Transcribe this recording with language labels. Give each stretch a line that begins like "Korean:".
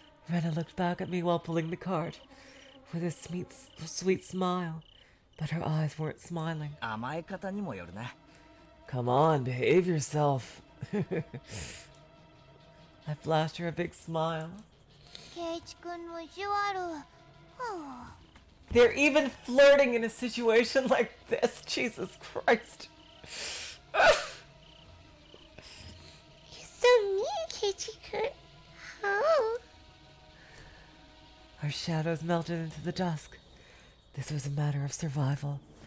English: Rena looked back at me while pulling the cart, with a sweet smile, but her eyes weren't smiling.
Japanese: 甘え方にもよるな。
English: Come on, behave yourself. I flashed her a big smile.
Japanese: ケイイチくんの意地悪。
English: They're even flirting in a situation like this. Jesus Christ. You're so mean, Keiichi-kun. How? Our shadows melted into the dusk. This was a matter of survival.